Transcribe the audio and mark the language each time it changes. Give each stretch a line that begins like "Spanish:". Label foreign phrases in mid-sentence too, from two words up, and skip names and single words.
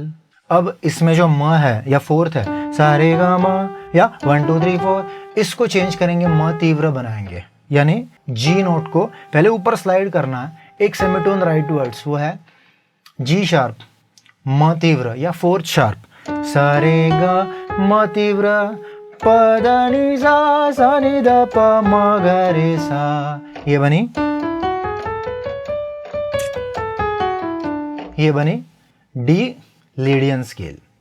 Hindi: अब इसमें जो म है या फोर्थ है, सा रे गा म या 1 2 3 4, इसको चेंज करेंगे, म तीव्र बनाएंगे। यानी
English: G note
Hindi: को पहले ऊपर स्लाइड करना है, एक
English: semitone rightwards,
Hindi: वो है
English: G sharp,
Hindi: म तीव्र या
English: fourth sharp,
Hindi: सा रे गा म तीव्र, प ध नि सा, सा नि ध प म ग रे सा। ये बनी
English: D Lydian scale.